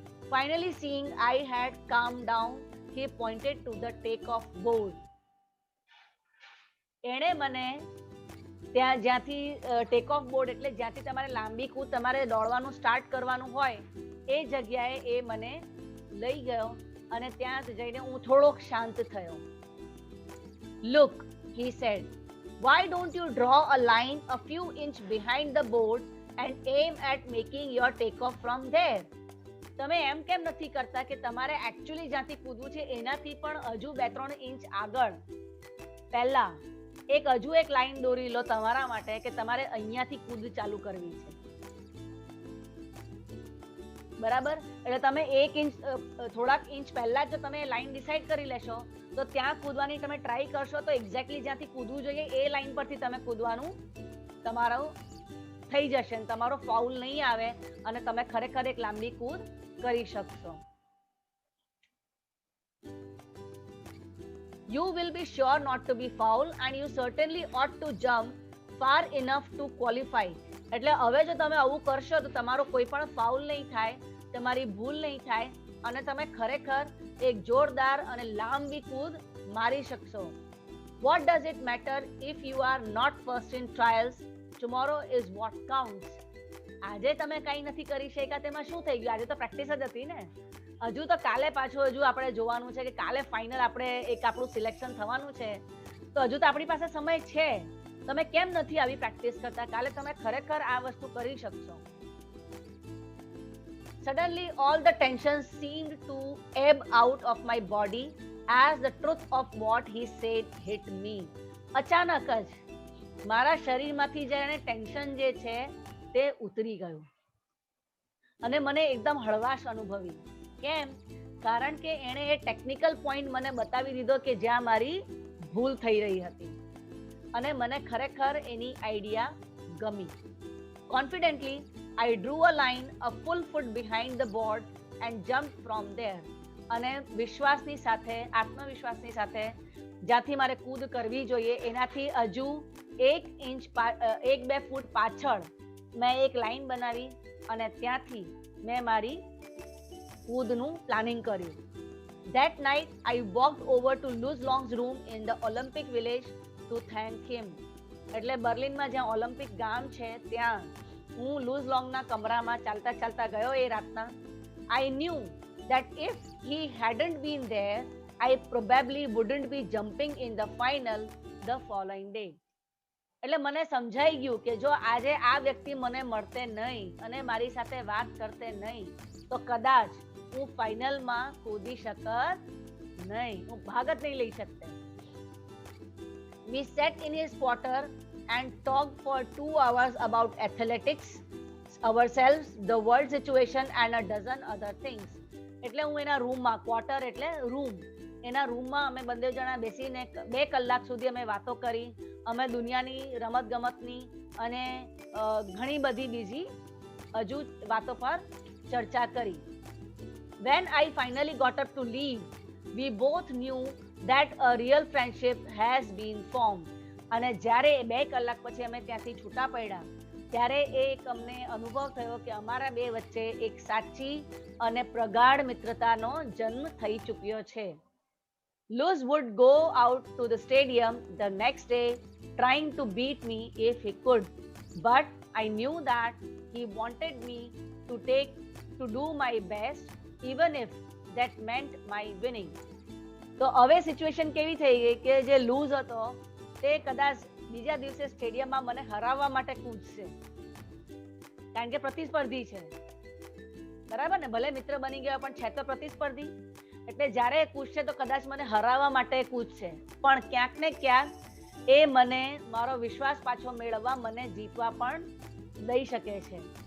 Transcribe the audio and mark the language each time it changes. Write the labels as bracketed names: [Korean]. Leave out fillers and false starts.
[English] Finally seeing I had calm down, he pointed to the take-off board. [Gujarati] એણે મને ત્યાં જ્યાંથી ટેક ઓફ બોર્ડ એટલે જ્યાંથી તમારે લાંબી કૂદ, તમારે દોડવાનું સ્ટાર્ટ કરવાનું હોય એ જગ્યાએ એ મને લઈ ગયો અને ત્યાં જઈને હું થોડોક શાંત થયો. [English] Look, he said, why don't you draw a line a few inches behind the board and aim at making your take-off from there? [Gujarati] તમે એમ કેમ નથી કરતા કે તમારે એકચ્યુઅલી જ્યાંથી કૂદવું છે એનાથી પણ હજુ 2-3 ઇંચ આગળ પહેલા હજુ એક લાઈન દોરી લો તમારા માટે કે તમારે અહીંયાથી કૂદ ચાલુ કરવી છે. બરાબર? એટલે તમે 1 ઇંચ, થોડાક ઇંચ પહેલા જો તમે લાઈન ડિસાઈડ કરી લેશો તો ત્યાં કૂદવાની તમે ટ્રાય કરશો તો એક્ઝેક્ટલી જ્યાંથી કૂદવું જોઈએ એ લાઈન પરથી તમે કૂદવાનું તમારું થઈ જશે, તમારો ફાઉલ નહીં આવે અને તમે ખરેખર એક લાંબી કૂદ કરી શકશો. [English] You will be sure not to be foul and you certainly ought to jump far enough to qualify. [Gujarati] એટલે હવે જો તમે આવું કરશો તો તમારો કોઈ પણ ફાઉલ નહીં થાય, તમારી ભૂલ નહીં થાય અને તમે ખરેખર એક જોરદાર અને લાંબી કૂદ મારી શકશો. [English] What does it matter if you are not first in trials? Tomorrow is what counts. [Gujarati] આજે તમે કંઈ નથી કરી શક્યા તેમાં શું થઈ ગયું? આજે તો પ્રેક્ટિસ જ હતી ને. હજુ તો કાલે પાછું હજુ આપણે જોવાનું છે કે કાલે ફાઇનલ આપણે એક આપણું સિલેક્શન થવાનું છે, તો હજુ તો આપણી પાસે સમય છે. તમે કેમ નથી આવી પ્રેક્ટિસ કરતા? કાલે તમે ખરેખર આ વસ્તુ કરી શકશો. [English] Suddenly all the tension seemed to ebb out of my body as the truth of what he said hit me. [Gujarati] અચાનક જ મારા શરીરમાંથી જ્યારે ટેન્શન જે છે તે ઉતરી ગયું અને મને એકદમ હળવાશ અનુભવી. કેમ? કારણ કે એણે એ ટેકનિકલ પોઈન્ટ મને બતાવી દીધો કે જ્યાં મારી ભૂલ થઈ રહી હતી અને મને ખરેખર એની આઈડિયા ગમી. [English] Confidently, I drew a line a full foot behind the board and jumped from there. [Gujarati] અને વિશ્વાસની સાથે, આત્મવિશ્વાસની સાથે જ્યાંથી મારે કૂદ કરવી જોઈએ એનાથી હજુ 1-2 ફૂટ પાછળ મેં એક લાઈન બનાવી અને ત્યાંથી મેં મારી કૂદનું પ્લાનિંગ કર્યું. [English] That night, I walked over to Luz Long's room in the Olympic village to thank him. [Gujarati] એટલે બર્લિનમાં જ્યાં ઓલિમ્પિક ગામ છે ત્યાં હું લૂઝ લોંગના કમરામાં ચાલતા ચાલતા ગયો એ રાતના. [English] I knew that if he hadn't been there, I probably wouldn't be jumping in the final the following day. [Gujarati] એટલે મને સમજાઈ ગયું કે જો આજે આ વ્યક્તિ મને મળતે નહીં અને મારી સાથે વાત કરતે નહીં તો કદાચ હું ફાઇનલમાં કૂદી શકત નહીં, હું ભાગ જ નહીં લઈ શકતે. [English] We sat in his quarter and talked for 2 hours about athletics, ourselves, the world situation and a dozen other things. [Gujarati] એટલે હું એના રૂમમાં, ક્વાર્ટર એટલે રૂમ, એના રૂમમાં અમે બંને જણા બેસીને 2 કલાક સુધી અમે વાતો કરી. અમે દુનિયાની રમત ગમતની અને ઘણી બધી બીજી હજુ વાતો પર ચર્ચા કરી. [English] When I finally got up to leave, we both knew that a real friendship has been formed. [Gujarati] અને જ્યારે 2 કલાક પછી અમે ત્યાંથી છૂટા પડ્યા ત્યારે એક અમને અનુભવ થયો કે અમારા બે વચ્ચે એક સાચી અને પ્રગાઢ મિત્રતાનો જન્મ થઈ ચૂક્યો છે. [English] Luz would go out to the stadium the next day trying to beat me if he could, but I knew that he wanted me to do my best even if that meant my winning. [Gujarati] તો હવે situation કેવી થઈ ગઈ કે જે loose હતો તે કદાચ બીજા દિવસે સ્ટેડિયમમાં મને હરાવવા માટે કૂદશે, કારણ કે પ્રતિસ્પર્ધી છે, બરાબર ને? ભલે મિત્ર બની ગયો પણ છે તો પ્રતિસ્પર્ધી. એટલે જ્યારે કૂદશે તો કદાચ મને હરાવવા માટે કૂદશે, પણ ક્યાંક ને ક્યાંક એ મને મારો વિશ્વાસ પાછો મેળવવા મને જીતવા પણ દઈ શકે છે.